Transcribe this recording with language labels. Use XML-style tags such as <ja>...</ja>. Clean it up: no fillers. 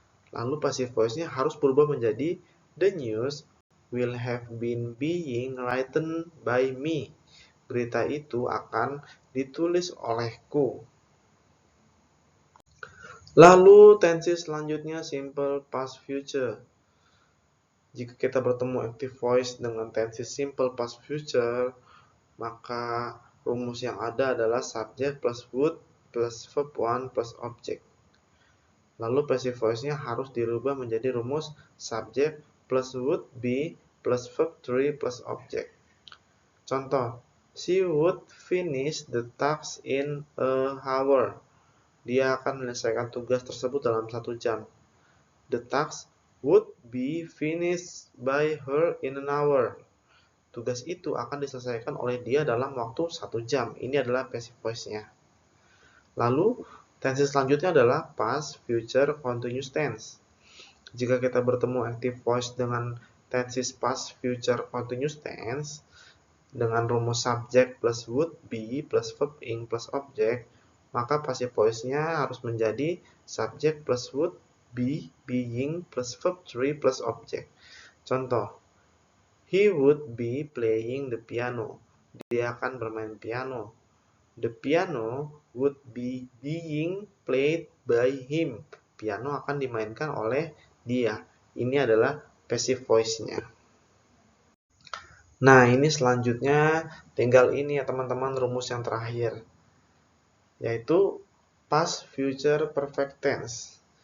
<id>Lalu passive voice-nya harus berubah menjadi</id> <en>the news will have been being written by me.</en> <id>Berita itu akan ditulis olehku. Lalu tenses selanjutnya simple past future. Jika kita bertemu active voice dengan tenses simple past future, maka rumus yang ada adalah subject plus would plus verb 1 plus object. Lalu passive voice-nya harus dirubah menjadi rumus subject plus would be plus verb 3 plus object. Contoh,</id> <en>she would finish the task in a hour.</en> <id>Dia akan menyelesaikan tugas tersebut dalam 1 jam.</id> <en>The task would be finished by her in an hour.</en> <id>Tugas itu akan diselesaikan oleh dia dalam waktu 1 jam. Ini adalah passive voice-nya. Lalu, tense selanjutnya adalah past future continuous tense. Jika kita bertemu active voice dengan tenses past future continuous tense dengan rumus subject plus would be plus verb ing plus object, maka passive voice-nya harus menjadi subject plus would be being plus verb 3 plus object. Contoh,</id> <en>he would be playing the piano.</en> <id>Dia akan bermain piano.</id> <en>The piano would be being played by him.</en> <id>Piano akan dimainkan oleh dia. Ini adalah passive voice-nya. Nah, ini selanjutnya tinggal ini ya teman-teman rumus yang terakhir, yaitu past future perfect tense.</id>